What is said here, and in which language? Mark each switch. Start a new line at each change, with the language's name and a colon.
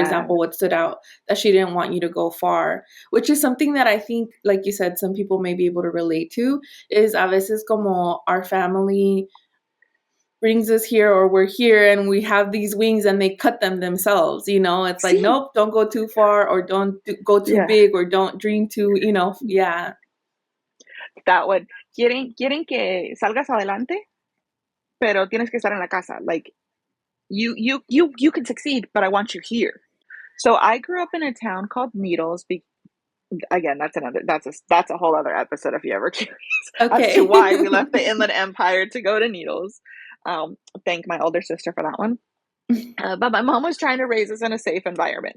English: example, what stood out, that she didn't want you to go far, which is something that I think, like you said, some people may be able to relate to, is
Spanish: a veces como
English: our family brings us here or we're here and we have these wings and they cut them themselves. It's like, See, nope, don't go too far or go too yeah, big or don't dream too, yeah. that one.
Spanish: Quieren que salgas adelante, pero tienes que estar en la casa.
English: Like, you can succeed, but I want you here. So I grew up in a town called Needles. Again, that's a whole other episode if you're ever curious as to Okay. why we left the Inland Empire to go to Needles. Thank my older sister for that one. But my mom was trying to raise us in a safe environment.